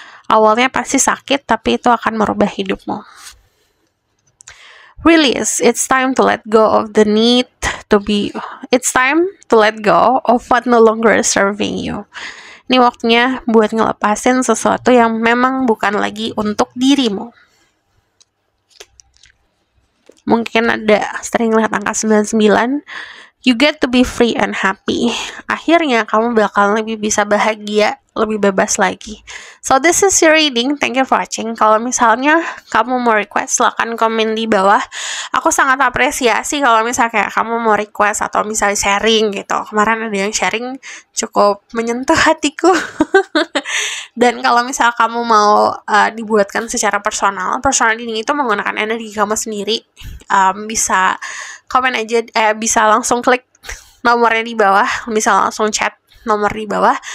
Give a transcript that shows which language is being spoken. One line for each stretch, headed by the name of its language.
Indonesian: Awalnya pasti sakit, tapi itu akan merubah hidupmu.
English: Release. It's time to let go of the need to be. It's time to let go of what no longer is serving you.
Indonesian: Ini waktunya buat ngelepasin sesuatu yang memang bukan lagi untuk dirimu. Mungkin ada sering lihat angka 99.
English: You get to be free and happy.
Indonesian: Akhirnya kamu bakal lebih bisa bahagia, lebih bebas lagi.
English: So this is your reading. Thank you for watching.
Indonesian: Kalau misalnya kamu mau request, silahkan komen di bawah. Aku sangat apresiasi kalau misalnya kayak kamu mau request atau misalnya sharing gitu. Kemarin ada yang sharing cukup menyentuh hatiku. Dan kalau misalnya kamu mau dibuatkan secara personal reading itu menggunakan energi kamu sendiri, bisa komen aja, bisa langsung klik nomornya di bawah, bisa langsung chat nomor di bawah.